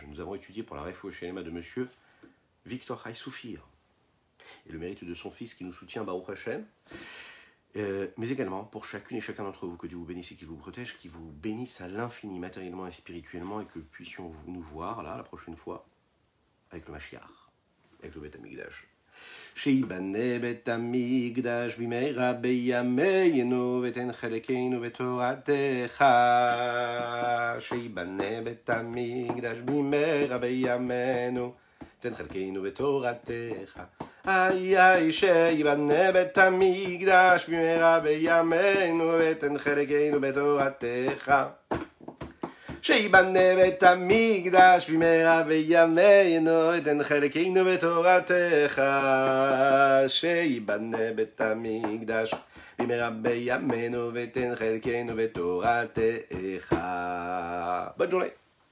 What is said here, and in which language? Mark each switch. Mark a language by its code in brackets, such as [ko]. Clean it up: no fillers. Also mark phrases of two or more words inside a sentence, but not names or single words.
[fr] Nous avons étudié pour la [he] רפואה שלמה [fr] de monsieur Victor Haï Soufir et le mérite de son fils qui nous soutient, [he] ברוך השם. [fr] Mais également pour chacune et chacun d'entre vous, que Dieu vous bénisse et qu'il vous protège, qu'il vous bénisse à l'infini, matériellement et spirituellement, et que puissions nous voir là la prochaine fois avec le Mashiach, avec le [he] בית המקדש. שיבנה בית המקדש במהרה בימינו ותן חלקנו בתורתך. שיבנה בית המקדש במהרה בימינו תן חלקנו בתורתך. איי שיבנה בית המקדש במהרה בימינו ותן חלקנו בתורתך. שיבנה בית המקדש במהרה בימינו ותן חלקנו בתורתך. שיבנה בית המקדש במהרה בימינו ותן חלקנו בתורתך. [fr] Bonne journée.